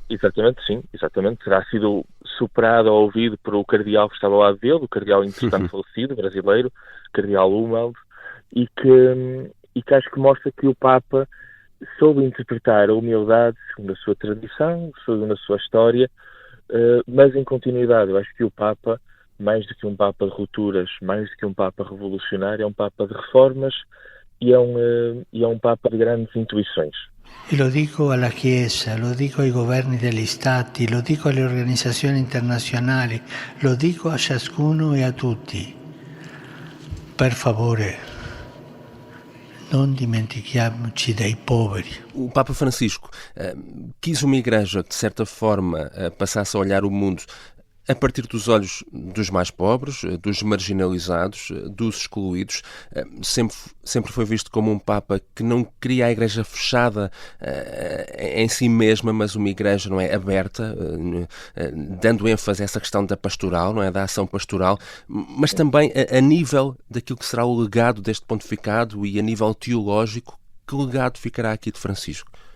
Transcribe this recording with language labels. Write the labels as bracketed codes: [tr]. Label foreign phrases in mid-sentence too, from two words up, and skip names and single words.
[pt] Exatamente, sim, exatamente. Terá sido superado ou ouvido por o cardeal que estava ao lado dele, o cardeal entretanto falecido, brasileiro, cardeal Humald, e que acho que mostra que o Papa soube interpretar a humildade segundo a sua tradição, segundo a sua história, mas em continuidade. Eu acho que o Papa, mais do que um Papa de rupturas, mais do que um Papa revolucionário, é um Papa de reformas e é um Papa de grandes intuições. [it] E lo dico alla Chiesa, lo dico ai governi degli Stati, lo dico alle organizzazioni internazionali, lo dico a ciascuno e a tutti. Per favore, non dimentichiamoci dei poveri. [pt] O Papa Francisco quis uma igreja que, de certa forma, passasse a olhar o mundo a partir dos olhos dos mais pobres, dos marginalizados, dos excluídos. Sempre foi visto como um Papa que não queria a Igreja fechada em si mesma, mas uma Igreja, não é, aberta, dando ênfase a essa questão da pastoral, não é, da ação pastoral, mas também a nível daquilo que será o legado deste pontificado e a nível teológico, que legado ficará aqui de Francisco?